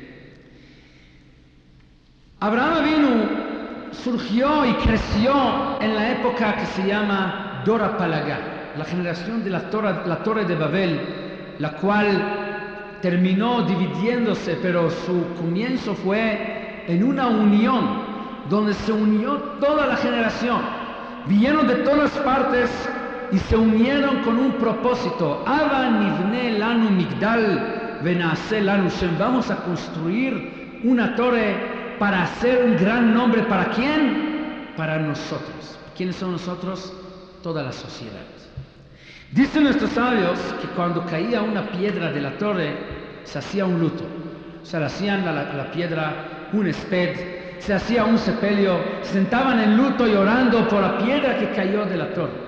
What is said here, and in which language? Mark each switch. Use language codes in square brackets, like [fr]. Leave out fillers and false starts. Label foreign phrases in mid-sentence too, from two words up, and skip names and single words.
[es] Abraham Avinu surgió y creció en la época que se llama [he] דור הפלגה, [es] la generación de la Torre de Babel, la cual terminó dividiéndose, pero su comienzo fue en una unión, donde se unió toda la generación. Vinieron de todas partes y se unieron con un propósito. [he] הבה נבנה לנו מגדל ונעשה לנו שם. [es] Vamos a construir una torre para hacer un gran nombre. ¿Para quién? Para nosotros. ¿Quiénes son nosotros? Toda la sociedad. Dicen nuestros sabios que cuando caía una piedra de la torre, se hacía un luto. O sea, le hacían a la piedra un esped, se hacía un sepelio, se sentaban en luto llorando por la piedra que cayó de la torre.